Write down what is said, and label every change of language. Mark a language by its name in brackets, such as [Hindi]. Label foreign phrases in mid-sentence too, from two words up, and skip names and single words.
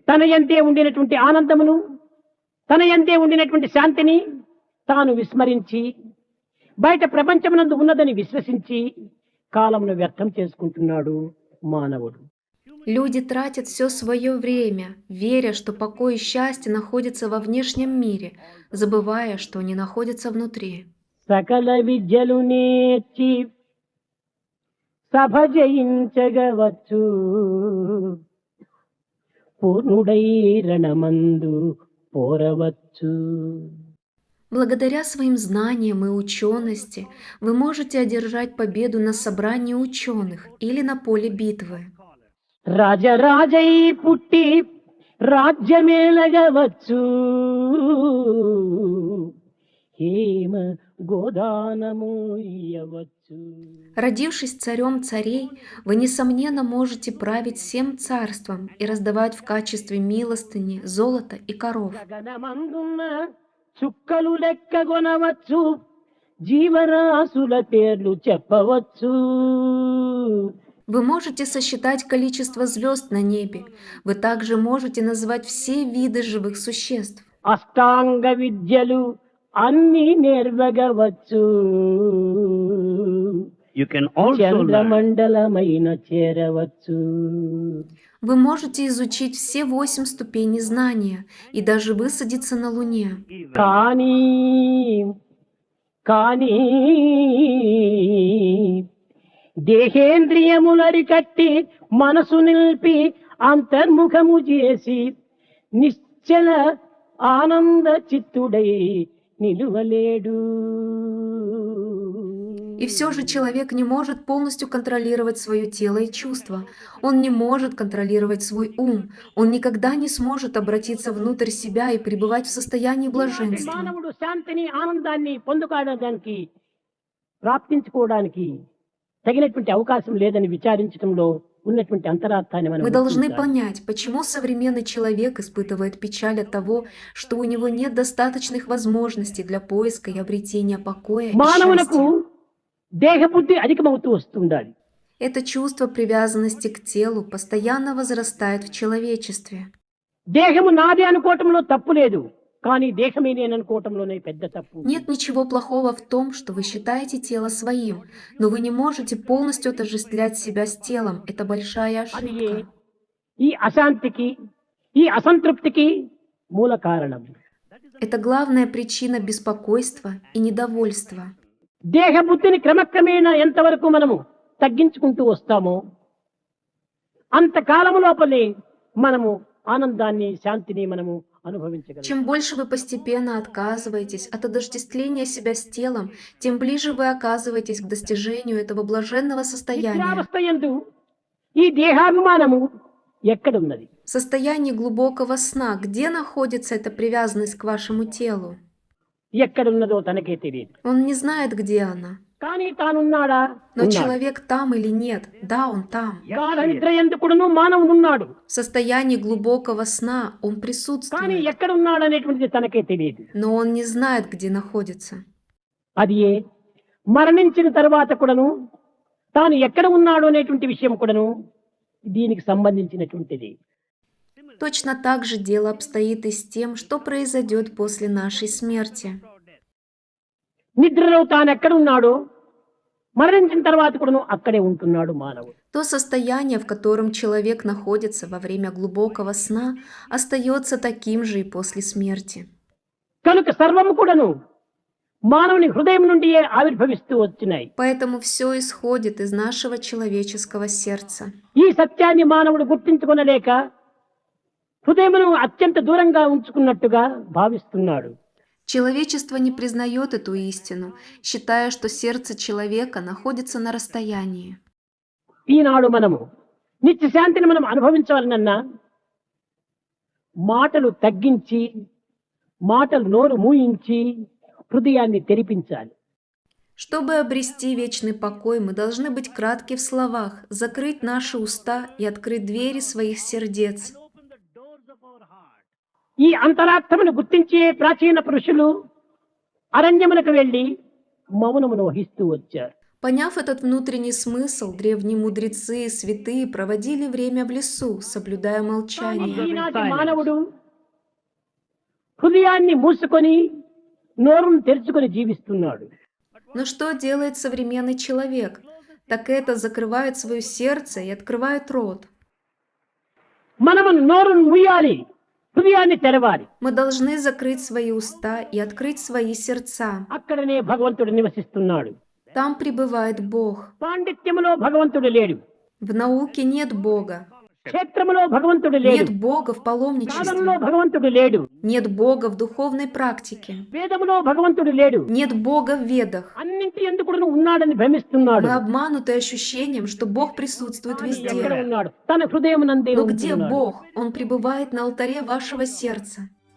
[Telugu] తన యందే ఉండినటువంటి ఆనందమును, తన యందే ఉండినటువంటి శాంతిని తాను విస్మరించి బయట ప్రపంచమునందు ఉన్నదని విశ్వసించి కాలమును వ్యర్థం చేసుకుంటున్నాడు మానవుడు. [Russian] Люди тратят все свое время, веря, что покой и счастье находятся во внешнем мире, забывая, что они находятся внутри. [Telugu] సకల విద్యలు నేర్చి సభ జయించగవచ్చు, పూర్ణుడై రణమందు పోరవచ్చు. [Russian] Благодаря своим знаниям и учености вы можете одержать победу на собрании ученых или на поле битвы. [Telugu] రాజరాజై పుట్టి రాజ్యమేలగవచ్చు, హేమ గోదానము ఇయ్యవచ్చు. [Russian] Родившись царем царей, вы, несомненно, можете править всем царством и раздавать в качестве милостыни золото и коров. [Telugu] గగనమందున్న చుక్కలు లెక్కగొనవచ్చు, జీవరాశుల పేర్లు చెప్పవచ్చు. [Russian] Вы можете сосчитать количество звезд на небе. Вы также можете назвать все виды живых существ. [Telugu] అష్టాంగ విద్యలు అన్ని నేర్వగవచ్చు, [English] You can also learn [Telugu] చంద్రమండలమైన చేరవచ్చు. [Russian] Вы можете изучить все 8 ступеней знания и даже высадиться на Луне. [Telugu] కానీ కానీ దేహేంద్రియములరికట్టి మనసు నిలిపి అంతర్ముఖము చేసి నిశ్చల ఆనంద చిత్తుడై నిలువలేడు. [Russian] И все же человек не может полностью контролировать свое тело и чувства. Он не может контролировать свой ум. Он никогда не сможет обратиться внутрь себя и пребывать в состоянии блаженства. [Telugu] మానవుడు శాంతిని ఆనందాన్ని పొందుకోవడానికి ప్రాప్తించుకోవడానికి తగినటువంటి అవకాశం లేదని విచారించడంలో ఉన్నటువంటి అంతరార్థాన్ని మనం [Russian] Мы должны [Telugu] గుర్తించాలి. [Russian] понять, почему современный человек испытывает печаль от того, что у него нет достаточных возможностей для поиска и обретения покоя и [Telugu] మానవునకు [Russian] счастья. [Telugu] దేహబుద్ధి అధికమవుతూ వస్తుండాలి. [Russian] Это чувство привязанности к телу постоянно возрастает в человечестве. [Telugu] దేహము నాది అనుకోవటంలో తప్పు లేదు, కానీ దేహమే నేను అనుకోవటంలోనే పెద్ద తప్పు. [Russian] Нет ничего плохого в том, что вы считаете тело своим, но вы не можете полностью отождествлять себя с телом. Это большая [Telugu] అది [Russian] ошибка. [Telugu] ఈ అశాంతికి, ఈ అసంతృప్తికి మూల కారణం. [Russian] Это главная причина беспокойства и недовольства. [Telugu] దేహబుద్ధిని క్రమక్రమేణా ఎంతవరకు మనము తగ్గించుకుంటూ వస్తామో అంతకాలము లోపలే మనము ఆనందాన్ని, శాంతిని మనము అనుభవించగలం. [Russian] Чем больше вы постепенно отказываетесь от отождествления себя с телом, тем ближе вы оказываетесь к достижению этого блаженного состояния. [Telugu] నిద్రావస్థ యందు ఈ దేహాభిమానము ఎక్కడున్నది? [Russian] В состоянии глубокого сна, где находится эта привязанность к вашему телу? [Telugu] ఎక్కడున్నదో తనకే తెలియదు. [Russian] Он не знает, где она. [Telugu] కానీ తానున్నాడా? [Russian] Но [Telugu] ఉన్నాడు. [Russian] человек там или нет? Да, он там. [Telugu] గాఢ నిద్ర ఎందుకుడును మానవుడున్నాడు, [Russian] В состоянии глубокого сна он [Telugu] కానీ [Russian] присутствует, [Telugu] ఎక్కడున్నాడు అనేటువంటిది తనకే తెలియదు. [Russian] но он не знает, где находится. [Telugu] అది మరణించిన తర్వాత కూడాను తాను ఎక్కడ ఉన్నాడు అనేటువంటి విషయం కూడాను దీనికి సంబంధించినటువంటిది. [Russian] Точно так же дело обстоит и с тем, что произойдет после нашей смерти. [Telugu] నిద్రలో తాను ఎక్కడున్నాడో మరణించిన తర్వాత కూడాను అక్కడే ఉంటున్నాడు మానవుడు. [Russian] То состояние, в котором человек находится во время глубокого сна, остается таким же и после смерти. [Telugu] కనుక సర్వము కూడాను మానవుని హృదయం నుండియే ఆవిర్భవిస్తూ వచ్చినాయి. [Russian] Поэтому все исходит из нашего человеческого сердца. [Telugu] ఈ సత్యాన్ని మానవుడు గుర్తించుకొనలేక హృదయమును అత్యంత దూరంగా ఉంచుకున్నట్టుగా భావిస్తున్నాడు. [Russian] Человечество не признает эту истину, считая, что сердце человека находится на расстоянии. [Telugu] ఈనాడు మనము నిత్య శాంతిని మనం అనుభవించాలనన్నా మాటలు తగ్గించి, మాటలు నోరు మూయించి హృదయాన్ని తెరిపించాలి. [Russian] Чтобы обрести вечный покой, мы должны быть кратки в словах, закрыть наши уста и открыть двери своих сердец. [Telugu] ఈ అంతరార్థమును గుర్తించే ప్రాచీన పురుషులు అరణ్యములకు వెళ్లి మౌనమును వహిస్తూ వచ్చారు. [Russian] Поняв этот внутренний смысл, древние мудрецы и святые проводили время в лесу, соблюдая [Telugu] కానీ [Russian] молчание. [Telugu] ఈనాటి మానవుడు హృదయాన్ని మూసుకొని నోరును తెరుచుకొని జీవిస్తున్నాడు. [Russian] Но что делает современный человек? Так это закрывает свое сердце и открывает рот. [Telugu] మనము నోరును మూయాలి, హృదయాన్ని తెరవాలి. [Russian] Мы должны закрыть свои уста и открыть свои сердца. [Telugu] అక్కడనే భగవంతుడు నివసిస్తున్నాడు. [Russian] Там пребывает Бог. [Telugu] పాండిత్యములో భగవంతుడు లేడు, [Russian] В науке нет Бога. [Telugu] క్షేత్రములో భగవంతుడు లేడు, [Russian] Нет Бога в [Telugu] సాధనలో [Russian] паломничестве. [Telugu] భగవంతుడు లేడు, [Russian] Нет Бога в духовной практике. [Telugu] వేదములో భగవంతుడు లేడు. [Russian] Нет Бога в ведах. [Telugu] అన్నింటి ఎందుకు ఉన్నాడని భ్రమిస్తున్నాడు. [Russian] Мы обмануты ощущением, что Бог присутствует [Telugu] కానీ ఎక్కడ [Russian] везде. [Telugu] ఉన్నాడు? తన హృదయమునందే [Russian] Но где [Telugu] ఉంటున్నాడు. [Russian] Бог? Он пребывает на алтаре вашего сердца.